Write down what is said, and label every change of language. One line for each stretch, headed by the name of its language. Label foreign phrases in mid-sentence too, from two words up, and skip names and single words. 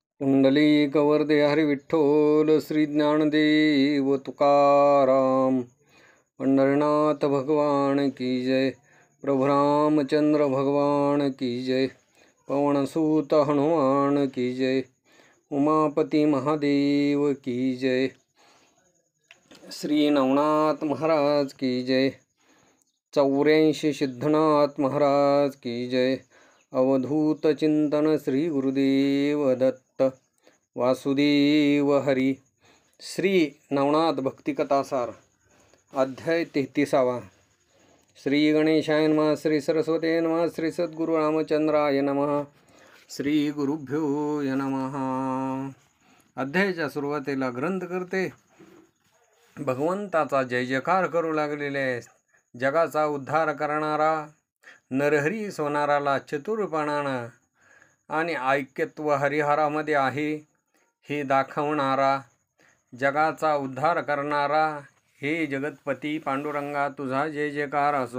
Marathi: पुंडलिकवरदे हरी विठ्ठल श्री ज्ञानदेव तुकाराम।
Hindi: पंढरनाथ भगवान की जय। प्रभु रामचंद्र भगवान की जय। पवनसूत हनुमान की जय। उमापति महादेव की जय। श्री नवनाथ महाराज की जय। 84 सिद्धनाथ महाराज की जय।
Marathi: अवधूत चिंतन श्री गुरुदेव दत्त वासुदेव हरी। श्री नवनाथ भक्तिकथासार अध्याय 33।
Sanskrit: श्री गणेशाय नमः। श्री सरस्वती नमः। श्री सद्गुरु रामचंद्राय नमः। श्री गुरुभ्यो नमः।
Marathi: अध्यायाच्या सुरुवातीला ग्रंथ करते भगवंताचा जय जयकार करू लागलेले जगाचा उद्धार करणारा नरहरी सोनाराला चतुरपणानं आणि ऐक्यत्व हरिहरामध्ये आहे हे दाखवणारा, जगाचा उद्धार करणारा हे जगतपती पांडुरंगा तुझा जय जयकार असो।